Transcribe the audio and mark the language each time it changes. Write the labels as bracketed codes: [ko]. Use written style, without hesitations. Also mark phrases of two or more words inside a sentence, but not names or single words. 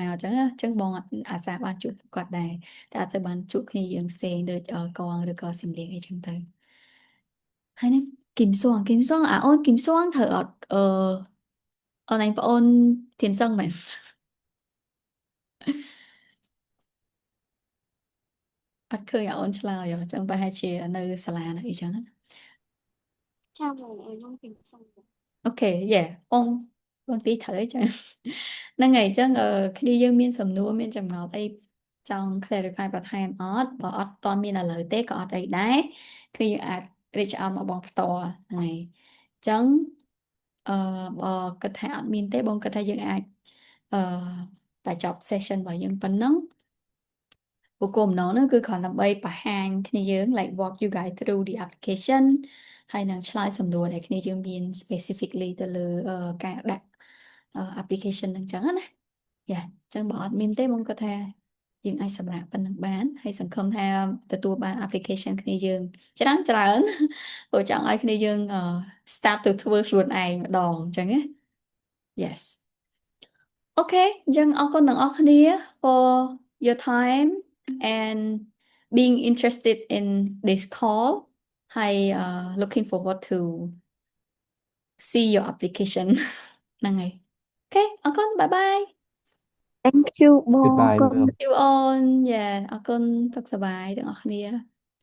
[km] អញ្ចឹងណាអញ្ចឹងបងអាសាបានជួបគាត់ដែរតែអត់ទៅបានជួបគ្នាយើងផ្សេងដូចកងឬក៏សំលៀងអីចឹងទៅហើយនឹងគឹមសួងអូនគឹមសួងត្រូវអត់អូនឯងប្អូនធានសឹងមែនអត់ឃើញអូនឆ្លើយអញ្ចឹងប្រហែលជានៅសាលានៅអីចឹងណា ចាបងខ្ញុំពីផ្សំ អូខេយេបងទីត្រូវអីចឹងហ្នឹងហើយអញ្ចឹងគ្នាយើងមានសំណួរមានចម្ងល់អីចង់ clarify បន្ថែមអត់បើអត់តមានឥឡូវទេក៏អត់អីដែរគ្នាយើងអាច [en] reach out [km] មក បងផ្ទាល់ហ្នឹងហើយអញ្ចឹងបើគិតថាអត់មានទេបងគិតថាយើងអាចអឺតែចប់ session របស់យើងប៉ុណ្ណឹងគោលបំណងនោះគឺគ្រាន់ដើម្បីបង្ហាញគ្នា យើង [en] like walk you guys through the application [km] ហើយនឹងឆ្លើយសំណួរដែលគ្នាយើងមាន specifically ទៅលើការដាក់application ហ្នឹងចឹងណាយ៉ាអញ្ចឹងបើអត់មានទេបងគាត់ថាយើងអាចសម្រាប់ប៉ុណ្្នឹងបានហើយសង្ឃឹម ថាទទួលបាន application គ្នាយើងច្រើន ព្រោះចង់ឲ្យគ្នាយើង start ទៅធ្វើខ្លួនឯងម្ដងអញ្ចឹងណា yes អូខេអញ្ចឹងអរគុណទាំងអស់គ្នា [en] for your time and being interested in this call [km] ហើយ [en] looking forward to see your application [km] ហ្នឹងហើយអូខេអរគុណ [en] bye bye Thank you [km] បងអរ [en] goodbye [km] គុណ [en] Will you all [km] យ៉ាអរគុណសុខសប្បាយទាំងអស់គ្នា